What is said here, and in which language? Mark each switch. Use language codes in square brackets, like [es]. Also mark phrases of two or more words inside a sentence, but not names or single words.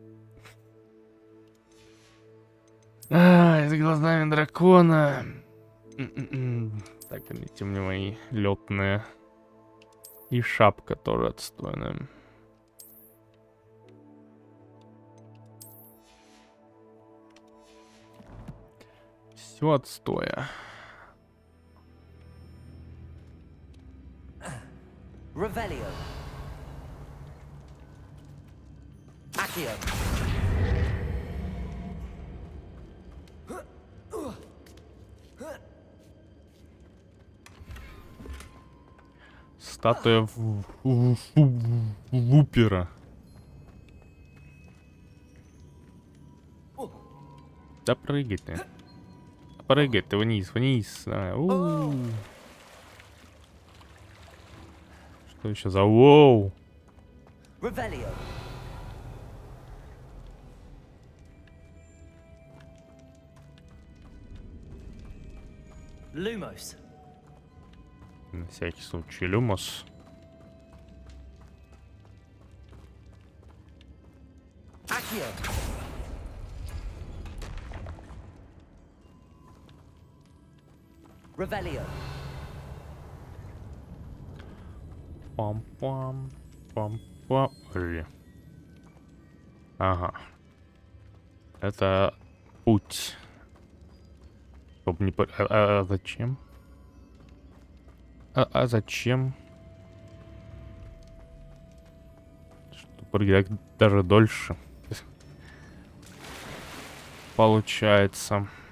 [ru] С глазами дракона. Так, видите, мне мои летные. И шапка тоже отстойная. Все отстоя. Revelio. Accio. Статуя Вупера. Да прыгай ты. Прыгай ты вниз, вниз. Что еще за воу? Revelio. Lumos. На всякий случай, Люмос. Accio. Revelio. Пам-пам, пам-пам. Ага. Это путь. Чтоб не... зачем? Зачем? Что прыгать даже дольше. Получается.